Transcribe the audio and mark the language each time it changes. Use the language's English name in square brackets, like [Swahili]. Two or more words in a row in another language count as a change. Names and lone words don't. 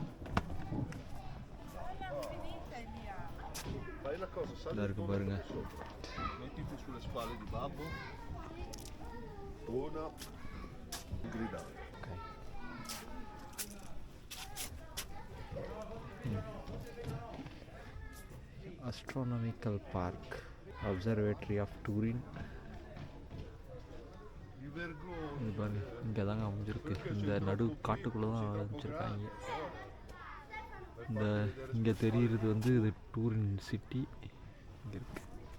[Italian] Fai una cosa, salvi Dai, il vomito guarda. sopra. Mettiti sulle spalle di babbo. Una. Gridare. ஓகே. [English] Astronomical Park, Observatory of Turin. [Italian] Mi vergogno. [Tamil] இது பாருங்க, இங்கே தாங்க அமைஞ்சிருக்கு. இந்த நடு காட்டுக்குள்ளே தான் அமைச்சிருக்காங்க. இந்த இங்கே தெரிகிறது வந்து இது டூரின் சிட்டி இங்கே இருக்குது.